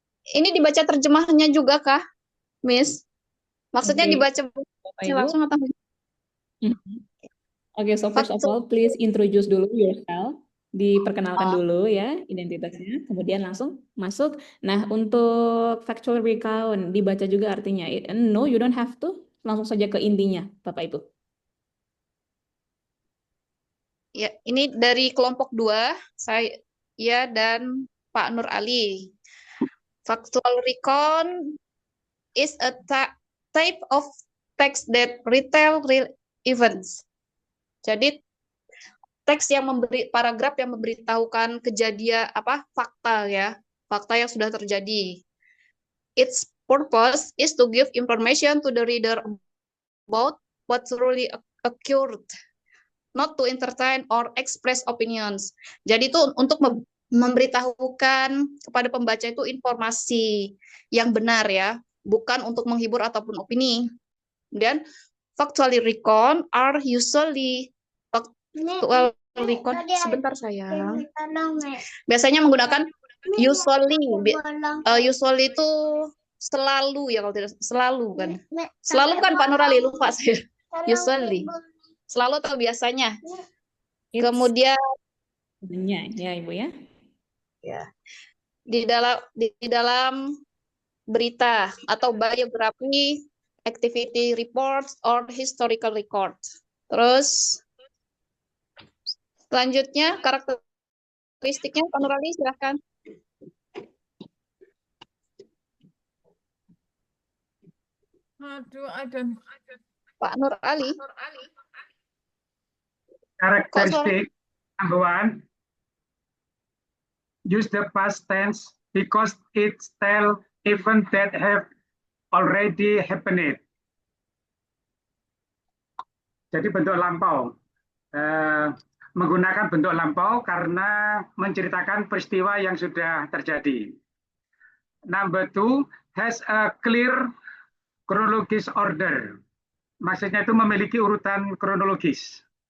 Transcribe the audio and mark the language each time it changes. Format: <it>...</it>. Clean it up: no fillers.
<id>Ini dibaca terjemahannya juga kah, Miss? Maksudnya Oke, dibaca Bapak Ibu. langsung atau</id> <en>Oke, so first of all, please introduce</en> <id>dulu</id> <en>yourself.</en> <id>Diperkenalkan dulu ya identitasnya, kemudian langsung masuk. Nah, untuk factual recount dibaca juga artinya.</id> <en>No, you don't have to.</en> <id>Langsung saja ke intinya, Bapak Ibu. Ya, ini dari kelompok 2. Saya ya, dan Pak Nur Ali.</id> <en>Factual recon is a type of text that retell real events.</en> <id>Jadi teks yang paragraf yang memberitahukan kejadian fakta ya, fakta yang sudah terjadi.</id> <en>Its purpose is to give information to the reader about what truly occurred, not to entertain or express opinions.</en> <id>Jadi itu untuk memberitahukan kepada pembaca itu informasi yang benar ya, bukan untuk menghibur ataupun opini.</id> <en>Dan factually recon are usually factual recon.</en> <id>Sebentar sayang. Biasanya menggunakan usually. Usually itu selalu ya, kalau tidak selalu kan. Selalu kan Pak Nurali, lupa saya. Usually. Selalu atau biasanya. Kemudian ya Ibu ya. Ya. Di dalam berita atau biografi,</id> <en>activity reports or historical records.</en> <id>Terus selanjutnya karakteristiknya Pak Nurali silahkan.</id> <en>Aduh, I don't.</en> <id>Pak Nur Ali.</id> <en>Characteristic number 1, use the past tense because it tells events that have already happened.</en> <id>Jadi bentuk lampau. Menggunakan bentuk lampau karena menceritakan peristiwa yang sudah terjadi.</id> <en>Number 2, has a clear chronological order.</en> <id>Maksudnya itu memiliki urutan kronologis.</id>